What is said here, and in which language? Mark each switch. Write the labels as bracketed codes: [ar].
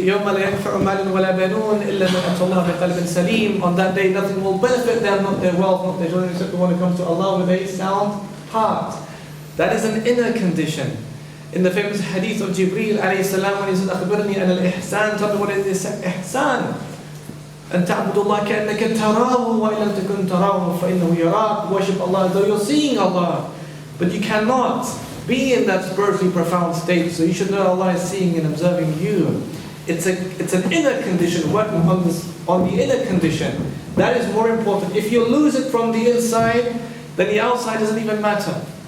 [ar] يَوْمَ لَا يَنْفَعُ مَالٌ وَلَا بَنُونَ إِلَّا مَنْ أَتَى اللَّهَ بِقَلْبٍ سَلِيمٍ. [en] On that day, nothing will benefit them, not their wealth, not their children, except the one who comes to Allah with a sound heart. That is an inner condition. In the famous hadith of Jibreel alayhi salam, when he says, [ar] أخبرني أن الإحسان, [en] tell me what is ihsan. [ar] أن تعبد الله كأنك تراه وإن لم تكن تراه فإنه يراك. [en] Worship Allah as though you're seeing Allah. But you cannot be in that spiritually profound state, so you should know Allah is seeing and observing you. It's an inner condition, working on the inner condition. That is more important. If you lose it from the inside, then the outside doesn't even matter.